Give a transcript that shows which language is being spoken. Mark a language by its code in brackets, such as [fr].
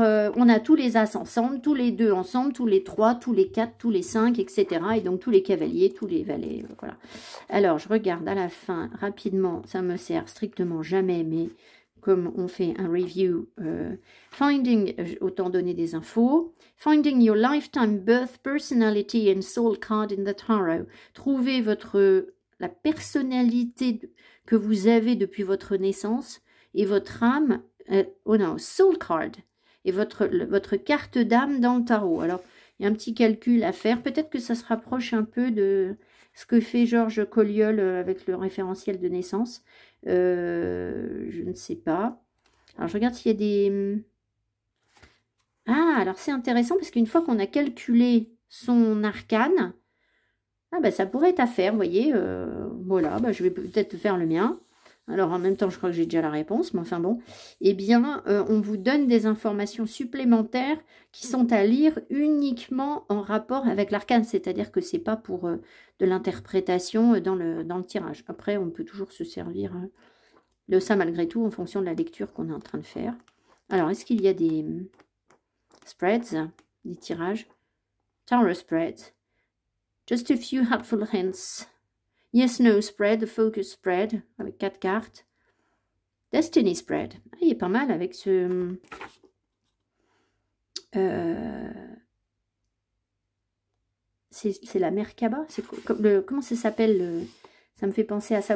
[fr] on a tous les as ensemble, tous les 2 ensemble, tous les 3, tous les 4, tous les 5, etc. Et donc tous les cavaliers, tous les valets, voilà. Alors, je regarde à la fin, rapidement, ça me sert strictement jamais, mais... Comme on fait un review, finding, autant donner des infos. [en] Finding your lifetime birth personality and soul card in the tarot. [fr] Trouvez la personnalité que vous avez depuis votre naissance et votre âme, soul card, et votre carte d'âme dans le tarot. Alors, il y a un petit calcul à faire. Peut-être que ça se rapproche un peu de ce que fait Georges Colliol avec le référentiel de naissance. Je ne sais pas. Alors, je regarde s'il y a des... Ah, alors c'est intéressant parce qu'une fois qu'on a calculé son arcane, ah bah ça pourrait être à faire, vous voyez. Voilà, bah, je vais peut-être faire le mien. Alors, en même temps, je crois que j'ai déjà la réponse, mais enfin bon. Eh bien, on vous donne des informations supplémentaires qui sont à lire uniquement en rapport avec l'arcane. C'est-à-dire que c'est pas pour de l'interprétation dans le tirage. Après, on peut toujours se servir de ça malgré tout en fonction de la lecture qu'on est en train de faire. Alors, est-ce qu'il y a des spreads, des tirages? [en] Tarot spreads. Just a few helpful hints. Yes, no spread, focus spread, [fr] avec 4 cartes. [en] Destiny spread. [fr] Ah, il est pas mal avec ce... c'est la Merkaba. Comment ça s'appelle Ça me fait penser à ça.